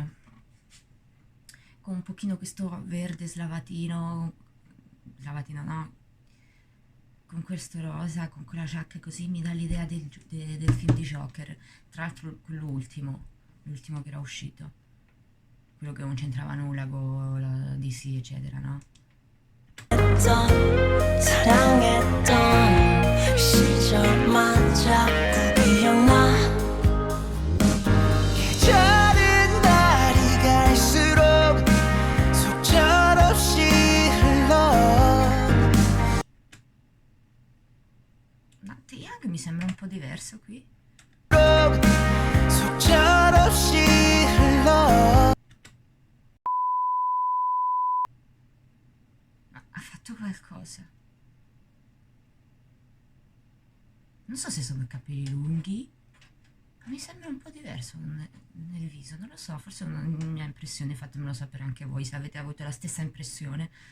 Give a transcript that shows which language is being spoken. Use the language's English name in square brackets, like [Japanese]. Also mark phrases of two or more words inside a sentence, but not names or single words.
[Italian] Con un pochino questo verde slavatino no, con questo rosa, con quella giacca così, mi dà l'idea del film di Joker, tra l'altro quell'ultimo, l'ultimo che era uscito, quello che non c'entrava nulla con la DC eccetera, no? [Korean] 사랑했던 시절만 자꾸 기억나 계절은 날이 갈수록 속절없이 흘러 [Italian] Ma Young mi sembra un po' diverso qui. [Korean] 속절없이 흘러 [Italian] Ha fatto qualcosa. Non so se sono i capelli lunghi, ma mi sembra un po' diverso nel viso, non lo so, forse è una mia impressione, fatemelo sapere anche voi se avete avuto la stessa impressione.